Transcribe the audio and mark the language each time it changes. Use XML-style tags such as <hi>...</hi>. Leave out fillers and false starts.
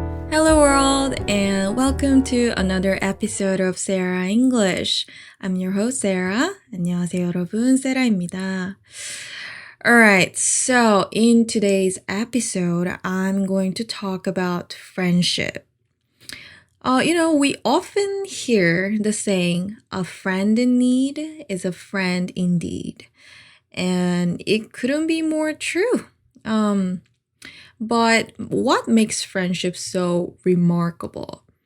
<en>Hello world and welcome to another episode of Sarah English. I'm your host Sarah.</en> <ko>안녕하세요 여러분, 세라입니다.</ko> <en>Alright, so in today's episode, I'm going to talk about friendship. We often hear the saying, a friend in need is a friend indeed. And it couldn't be more true. But what makes friendship so remarkable?</en>